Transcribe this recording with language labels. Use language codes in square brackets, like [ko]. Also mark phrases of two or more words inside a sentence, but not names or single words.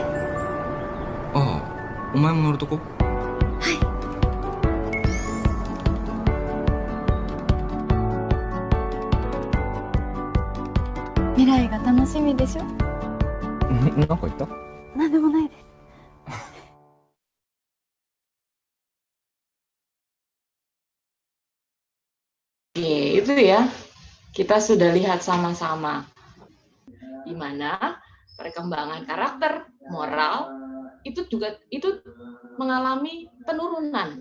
[ja] ああ、お前も乗るとこ？未来が楽しみでしょ。なんか言った？なんでもないです。 [id] Oke, itu ya. Kita sudah lihat sama-sama di mana perkembangan karakter, moral itu juga mengalami penurunan.